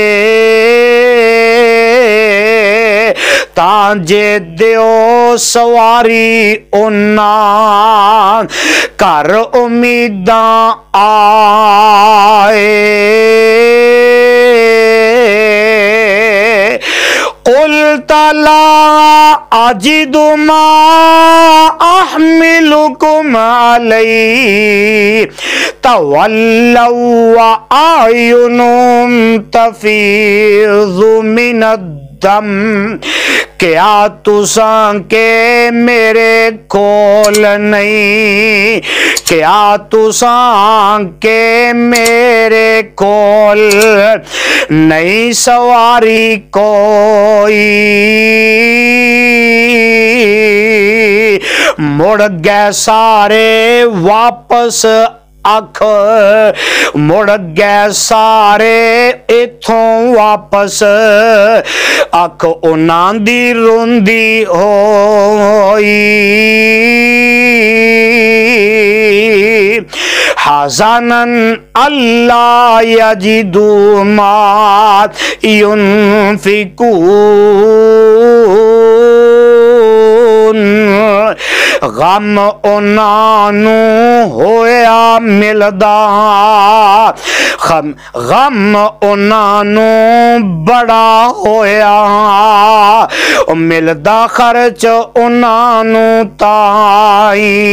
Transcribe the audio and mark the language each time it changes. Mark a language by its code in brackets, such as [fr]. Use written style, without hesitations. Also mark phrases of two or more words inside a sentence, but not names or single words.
[pa] تاں جے دیو سواری انہاں کر امیداں آئے۔ [ar] قلت لا اجد ما احملكم علیہ تولوا واعینہم تفیض من الدم [pa] کیا تساں کے میرے کول نہیں کیا تساں کے میرے کول نہیں سواری کوئی مڑ گئے سارے واپس اکھ مڑ گئے سارے اتھوں واپس اکھ انہاں دی روندی ہوئی [ar] حزنن اللہ یجدو ما ينفقون [pa] غم انہاں ہویا ملدا غم انہاں بڑا ہویا ملدا خرچ انہاں تائی